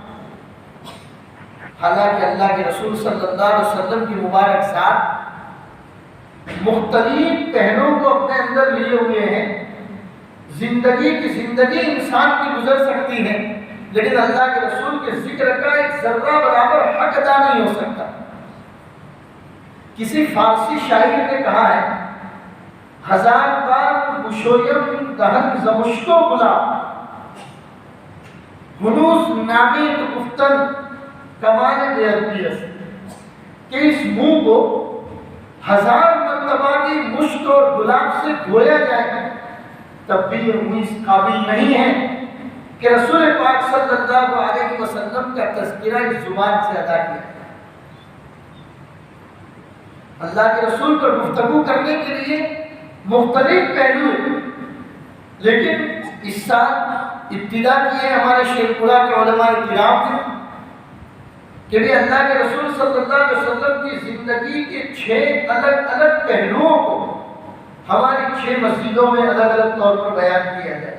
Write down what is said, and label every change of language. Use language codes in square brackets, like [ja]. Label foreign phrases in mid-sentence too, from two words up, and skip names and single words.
[ur] حالانکہ اللہ کے رسول صلی اللہ علیہ وسلم کی مبارک ذات مختلف پہلوؤں کو اپنے اندر لیے ہوئے ہیں. زندگی انسان کی گزر سکتی ہے، لیکن اللہ کے رسول کے ذکر کا ایک ذرہ برابر حق ادا نہیں ہو سکتا. کسی فارسی شاعر نے کہا ہے: [fa] 1000 بار گشویم دهن زمشک و گلاب، ہنوز نامی تو گفتن کمال بیعتی است. [ur] کہ اس منہ کو 1000 مرتبہ کی مشک اور گلاب سے دھویا جائے تب بھی یہ منہ اس قابل نہیں ہے کہ رسول پاک صلی اللہ علیہ وسلم کا تذکرہ اس زبان سے ادا کیا. اللہ کے رسول پر گفتگو کرنے کے لیے مختلف پہلو ہیں، لیکن اس سال ابتدا کی ہے ہمارے شیخ پورہ کے علماء کرام نے کہ بھی اللہ کے رسول صلی اللہ علیہ وسلم کی 6 الگ الگ پہلوؤں کو ہماری 6 مسجدوں میں الگ الگ طور پر بیان کیا جائے.